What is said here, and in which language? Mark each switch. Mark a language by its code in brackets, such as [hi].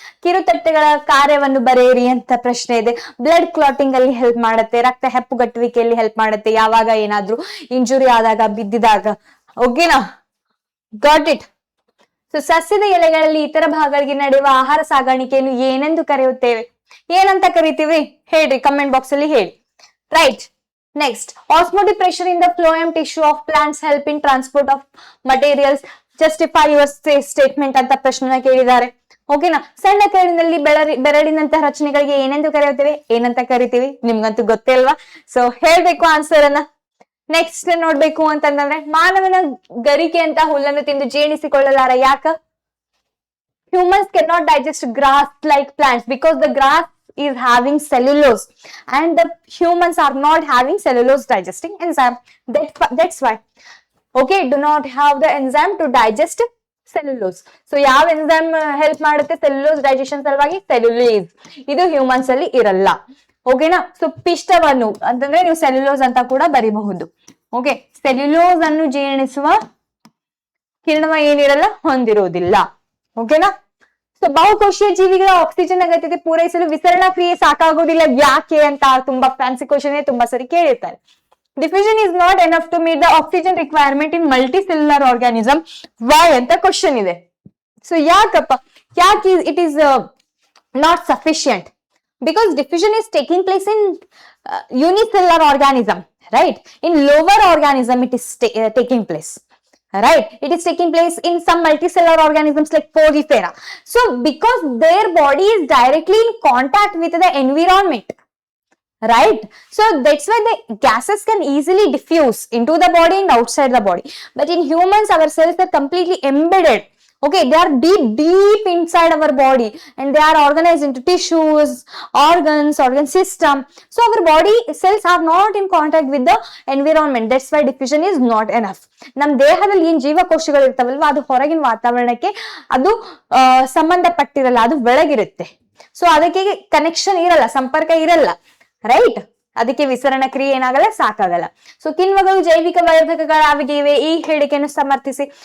[kn] ಕಿರುತಟ್ಟೆಗಳ ಕಾರ್ಯವನ್ನು ಬರೆಯಿರಿ ಅಂತ ಪ್ರಶ್ನೆ ಇದೆ. ಬ್ಲಡ್ ಕ್ಲಾಟಿಂಗ್ ಅಲ್ಲಿ ಹೆಲ್ಪ್ ಮಾಡುತ್ತೆ, ರಕ್ತ ಹೆಪ್ಪುಗಟ್ಟುವಿಕೆಯಲ್ಲಿ ಹೆಲ್ಪ್ ಮಾಡುತ್ತೆ, ಯಾವಾಗ ಏನಾದ್ರೂ ಇಂಜುರಿ ಆದಾಗ, ಬಿದ್ದಿದಾಗ. ಓಕೆನಾ, ಗಾಟ್ ಇಟ್. ಸೊ ಸಸ್ಯದ ಎಲೆಗಳಲ್ಲಿ ಇತರ ಭಾಗಗಳಿಗೆ ನಡೆಯುವ ಆಹಾರ ಸಾಗಾಣಿಕೆಯನ್ನು ಏನೆಂದು ಕರೆಯುತ್ತೇವೆ? ಏನಂತ ಕರಿತೀವಿ ಹೇಳ್ರಿ, ಕಮೆಂಟ್ ಬಾಕ್ಸ್ ಅಲ್ಲಿ ಹೇಳಿ. Right. [en] Next, osmotic pressure in the phloem tissue of plants help in transport of materials. Justify your statement [kn] ಅಂತ ಪ್ರಶ್ನೆನ ಕೇಳಿದ್ದಾರೆ. ಓಕೆನಾ, ಸಣ್ಣ ಕೈಲಿನಲ್ಲಿ ಬೆರಳಿನಂತಹ ರಚನೆಗಳಿಗೆ ಏನೆಂದು ಕರೆಯುತ್ತೇವೆ? ಏನಂತ ಕರಿತೀವಿ? ನಿಮ್ಗಂತೂ ಗೊತ್ತೇ ಅಲ್ವಾ? ಸೊ ಹೇಳ್ಬೇಕು ಆನ್ಸರ್ ಅನ್ನ. ನೆಕ್ಸ್ಟ್ ನೋಡ್ಬೇಕು ಅಂತಂದ್ರೆ, ಮಾನವನ ಗರಿಕೆ ಅಂತ ಹುಲ್ಲನ್ನು ತಿಂದು ಜೀರ್ಣಿಸಿಕೊಳ್ಳಲಾರ, ಯಾಕ? [en] Humans cannot digest grass like plants because the grass is having cellulose and the humans are not having cellulose digesting enzyme. That's why. Okay, do not have the enzyme to digest cellulose. [kn] So ಯಾವ enzyme help ಮಾಡುತ್ತೆ cellulose digestion ಸಲುವಾಗಿ? [en] Cellulase. [kn] ಇದು humans ಅಲ್ಲಿ ಇರಲ್ಲ. ಓಕೆನಾ, so ಪಿಷ್ಟವನ್ನು ಅಂತಂದ್ರೆ ನೀವು ಸೆಲ್ಯುಲೋಸ್ ಅಂತ ಕೂಡ ಬರಿಬಹುದು. ಓಕೆ, ಸೆಲ್ಯುಲೋಸ್ ಅನ್ನು ಜೀರ್ಣಿಸುವ ಕಿಣ್ವ ಏನಿರಲ್ಲ, ಹೊಂದಿರುವುದಿಲ್ಲ. ಓಕೆನಾ, ಸೊ ಬಹುಕೋಶೀಯ ಜೀವಿಗಳ ಆಕ್ಸಿಜನ್ ಅಗತ್ಯತೆ ಪೂರೈಸಲು ವಿಸರಣಾ ಕ್ರಿಯೆ ಸಾಕಾಗುವುದಿಲ್ಲ, ಯಾಕೆ ಅಂತ ತುಂಬಾ ಫ್ಯಾನ್ಸಿ ಕ್ವಶನ್, ತುಂಬಾ ಸರಿ ಕೇಳಿರ್ತಾರೆ. [en] Diffusion is not enough to meet the oxygen requirement in multicellular organism. [kn] Y ಅಂತ ಕ್ವಶನ್ ಇದೆ. ಸೊ ಯಾಕಪ್ಪ, ಯಾಕೆ [en] It is not sufficient? Because diffusion is taking place in unicellular organism, right? In lower organism it is taking place. Right, it is taking place in some multicellular organisms like Porifera. So because their body is directly in contact with the environment, right? So that's why the gases can easily diffuse into the body and outside the body. But in humans, our cells are completely embedded. Okay, they are deep inside our body and they are organized into tissues, organs, organ system. So our body cells are not in contact with the environment. That's why diffusion is not enough. [kn] ನಮ್ಮ ದೇಹದಲ್ಲಿ ಏನ್ ಜೀವಕೋಶಗಳು ಇರ್ತಾವಲ್ವಾ, ಅದು ಹೊರಗಿನ ವಾತಾವರಣಕ್ಕೆ ಅದು ಸಂಬಂಧಪಟ್ಟಿರಲ್ಲ, ಅದು ಬೆಳಗಿರುತ್ತೆ. So ಅದಕ್ಕೆ ಕನೆಕ್ಷನ್ ಇರಲ್ಲ, ಸಂಪರ್ಕ ಇರಲ್ಲ, ರೈಟ್? ಅದಕ್ಕೆ ವಿಸರಣ ಕ್ರಿಯೆ ಏನಾಗಲ್ಲ, ಸಾಕಾಗಲ್ಲ. ಸೊ ಕಿಣ್ವಗಳು ಜೈವಿಕ ವರ್ಧಕಗಳಾಗಿವೆ ಈ ಹೇಳಿಕೆಯನ್ನು ಸಮರ್ಥಿಸಿ.